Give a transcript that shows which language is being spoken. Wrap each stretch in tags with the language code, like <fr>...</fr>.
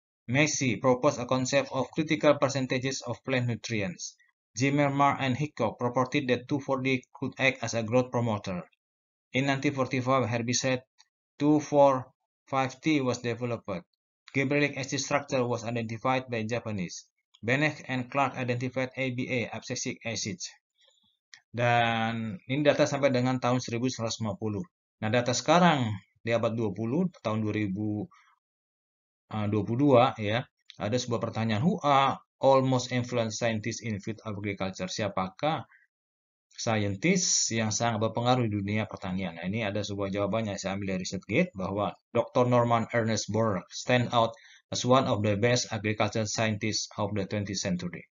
<en>Massey proposed a concept of critical percentages of plant nutrients. Zimmermann and Hickok purported that 2,4-D could act as a growth promoter. In 1945, herbicide 2,4,5-T was developed. Gibberellic acid structure was identified by Japanese. Bennett and Clark identified ABA, abscisic acids.</en> <id>Dan ini data sampai dengan tahun 1150. Nah, data sekarang di abad 20, tahun 2000</id> <en>22 ya,</en> <id>ada sebuah pertanyaan,</id> <en>who are all most influential scientists in field of agriculture?</en> <id>Siapakah saintis yang sangat berpengaruh di dunia pertanian? Nah, ini ada sebuah jawaban yang saya ambil dari ResearchGate bahwa Dr.</id> <en>Norman Ernest Bohr stand out as one of the best agriculture scientists of the 20th century.</en>